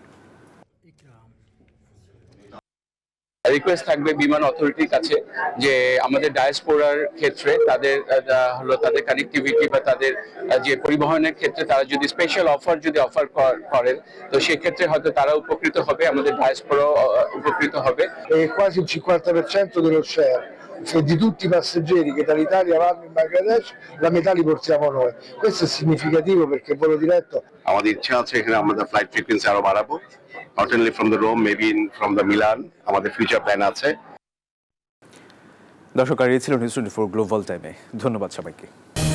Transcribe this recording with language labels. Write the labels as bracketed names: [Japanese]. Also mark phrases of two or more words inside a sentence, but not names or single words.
[Bangla] রিকোয়েস্ট থাকবে বিমান অথরিটির কাছে যে আমাদের ডায়াসপোরার ক্ষেত্রে তাদের কানেক্টিভিটি বা তাদের যে পরিবহনের ক্ষেত্রে তারা যদি [English] special offer [Bangla] করেন তো সেক্ষেত্রে হয়তো তারা উপকৃত হবে, আমাদের ডায়াসপোরা উপকৃত হবে। [Italian] Quasi il 50% dello share di tutti i passeggeri che dall'Italia vanno in Bangladesh, la metà li portiamo noi. Questo è significativo perché il volo diretto. [Bangla] আমাদের ইচ্ছা আছে এখানে আমাদের [English] flight frequency [Bangla] আরো বাড়াবো, [English] not only from the Rome, maybe from the Milan, [Bangla] আমাদের [English] future plan [Bangla] আছে। দর্শক, আর এই ছিল নিউজ 24 গ্লোবাল টাইমে। ধন্যবাদ সবাইকে।